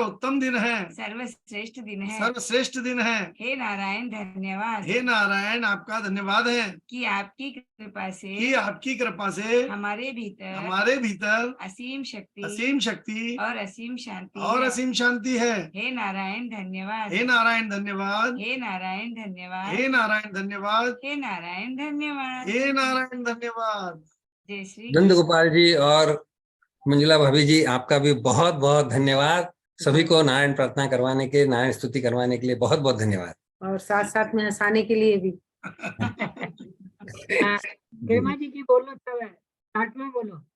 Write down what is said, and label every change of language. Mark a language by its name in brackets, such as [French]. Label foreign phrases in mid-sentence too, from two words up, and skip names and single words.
[Hindi] सर्वश्रेष्ठ दिन है। हे नारायण धन्यवाद, हे नारायण, आपका धन्यवाद है कि आपकी कृपा से हमारे भीतर असीम शक्ति और असीम शांति है। हे नारायण धन्यवाद, हे नारायण धन्यवाद, हे नारायण धन्यवाद, हे नारायण धन्यवाद, हे नारायण धन्यवाद, हे नारायण धन्यवाद। जय श्री नंद गोपाल जी और मंजुला भाभी जी, आपका भी बहुत बहुत धन्यवाद। सभी को नारायण प्रार्थना करवाने के, नारायण स्तुति करवाने के लिए बहुत बहुत धन्यवाद। और साथ साथ में हंसाने के लिए भी। खेमा जी बोलो, तब साथ में बोलो।